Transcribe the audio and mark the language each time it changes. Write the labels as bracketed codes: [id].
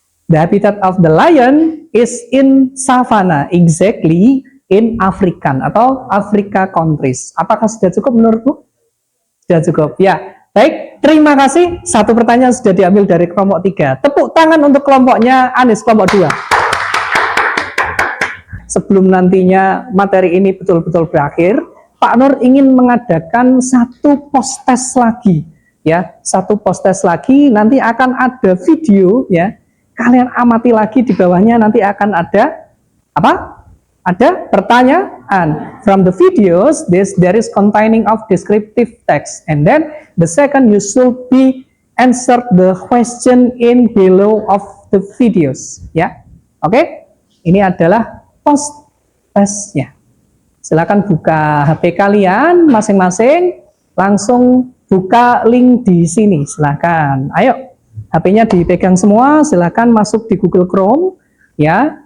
[en] The habitat of the lion is in savannah, exactly in African [id] atau [en] Africa countries. [id] Apakah sudah cukup menurutmu? Sudah cukup. Ya, baik. Terima kasih. Satu pertanyaan sudah diambil dari kelompok 3. Tepuk tangan untuk kelompoknya Anis, kelompok 2. Sebelum nantinya materi ini betul-betul berakhir, Pak Nur ingin mengadakan satu post test lagi, ya, satu post test lagi. Nanti akan ada video, ya. Kalian amati lagi di bawahnya, nanti akan ada apa? Ada pertanyaan. [en] From the videos, there is containing of descriptive text, and then the second you should be answer the question in below of the videos, ya. [id] Oke, ini adalah post testnya. Silakan buka HP kalian masing-masing, langsung buka link di sini. Silakan. Ayo, HP-nya dipegang semua. Silakan masuk di Google Chrome, ya.